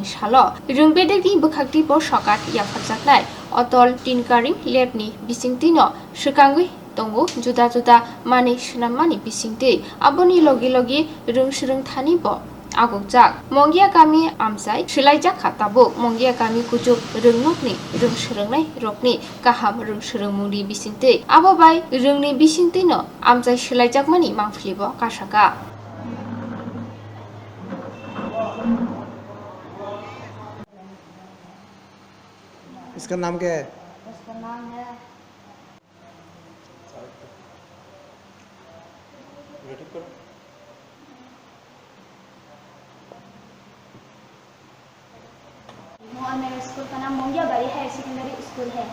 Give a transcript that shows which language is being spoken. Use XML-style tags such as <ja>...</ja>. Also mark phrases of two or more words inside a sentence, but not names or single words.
<trp>सालो रोंबेदेगनि बखाक्ति ब सकात याफारजाखनाय अटल टिनकारिं लेबनि बिसिंतिनो सुकागै दंगो जुदा जुदा मानि सुनाममानि बिसिंतै आबोनि लगे लगे रोंसरों थानि ब आगुकजाक मंगिया गामि आमसाय सोलायजाक खाताबो मंगिया गामि कुचुक रोंनकनि रोंसरोंनाय रकनि गाहाम रोंसरोंमुंनि बिसिंतै आबोबाय रोंनि बिसिंतैनो आमसाय सोलायजाकमानि मांफ्लिबो कासाका</trp> <hi>इसका नाम क्या है? उसका नाम है मेरे स्कूल का नाम मोंगिया बारी हायर सेकेंडरी स्कूल है।</hi>